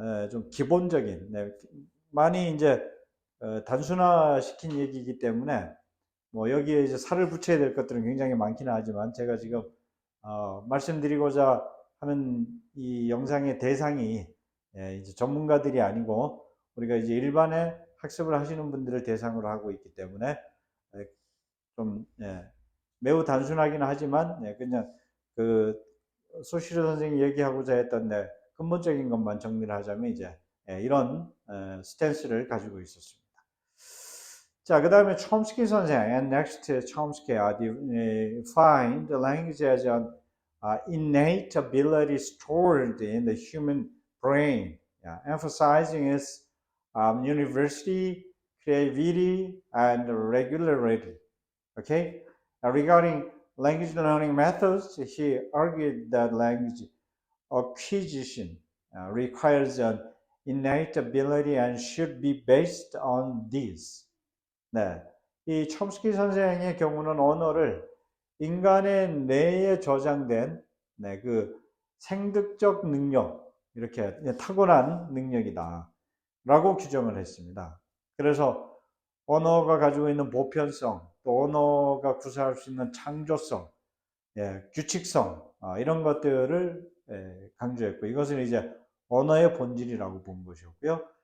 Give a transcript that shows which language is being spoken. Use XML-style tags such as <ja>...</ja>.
<ko>좀 기본적인 많이 이제 단순화시킨 얘기이기 때문에 뭐 여기에 이제 살을 붙여야 될 것들은 굉장히 많기는 하지만 제가 지금 말씀드리고자 하는 이 영상의 대상이 이제 전문가들이 아니고 우리가 이제 일반의 학습을 하시는 분들을 대상으로 하고 있기 때문에 좀 매우 단순하긴 하지만 그냥 그 소시르 선생이 얘기하고자 했던 근본적인 것만 정리를 하자면 이제 이런 스탠스를 가지고 있었습니다. 자, 그 다음에 촘스키 선생,</ko> <en>and next to Chomsky, defined the language as an innate ability stored in the human brain, emphasizing its university, creativity, and regularity. Okay, regarding language learning methods, he argued that language acquisition requires an innate ability and should be based on this.</en> <ko>이 촘스키 선생의 경우는 언어를 인간의 뇌에 저장된 그 생득적 능력, 이렇게 타고난 능력이다 라고 규정을 했습니다. 그래서 언어가 가지고 있는 보편성, 또 언어가 구사할 수 있는 창조성, 규칙성 이런 것들을 강조했고, 이것을 이제 언어의 본질이라고 본 것이었고요.</ko>